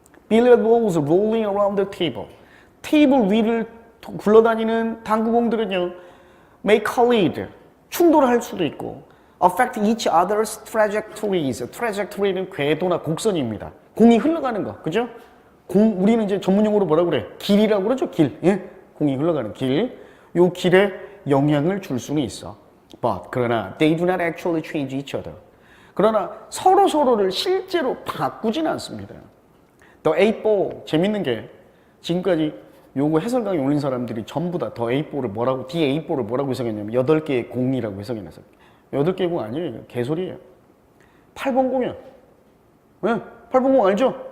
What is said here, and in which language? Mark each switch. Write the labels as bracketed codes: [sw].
[en] Billiard balls rolling around the table. [ko] 테이블 위를 굴러다니는 당구공들은요, [en] may collide, [ko] 충돌할 수도 있고, [en] affect each other's trajectories. [ko] trajectory는 궤도나 곡선입니다. 공이 흘러가는 거, 그죠? 우리는 이제 전문용어로 뭐라 그래? 길이라고 그러죠, 길. 예? 공이 흘러가는 길. 요 길에 영향을 줄 수는 있어. [en] But, [ko] 그러나, [en] they do not actually change each other. [ko] 그러나 서로를 실제로 바꾸진 않습니다. The 8ball, 재밌는 게 지금까지 요거 해설 강의 올린 사람들이 전부 다 더 A4를 뭐라고, D8를 뭐라고 해석했냐면 8개의 공이라고 해석해놨어. 8개의 공 아니에요. 개소리예요. 8번 공이야. 왜? 8번 공 알죠?